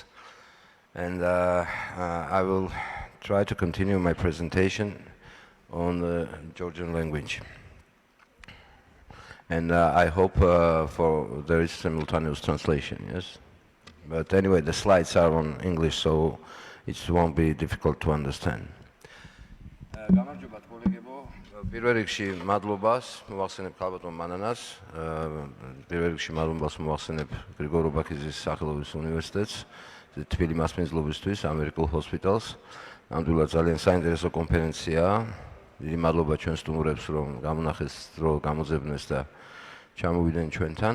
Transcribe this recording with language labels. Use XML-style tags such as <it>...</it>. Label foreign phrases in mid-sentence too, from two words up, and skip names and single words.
<en>And I will try to continue my presentation on the Georgian language. And I hope there is simultaneous translation, yes? But anyway, the slides are on English, so it won't be difficult to understand.</en> <ka>გამარჯობათ კოლეგებო, პირველ რიგში მადლობას მოვახსენებ ქალბატონ მანანას, პირველ რიგში მადლობას მოვახსენებ გრიგორ ობაქიძის სახელობის უნივერსიტეტს, თბილი მასპინძლობისთვის, ამერიკულ ჰოსპიტალს. ნამდვილად ძალიან საინტერესო კონფერენციაა. დიდი მადლობა ჩვენ სტუმრებს, რომ გამონახეს დრო, გამოძებნეს და ჩამოვიდნენ ჩვენთან.</ka>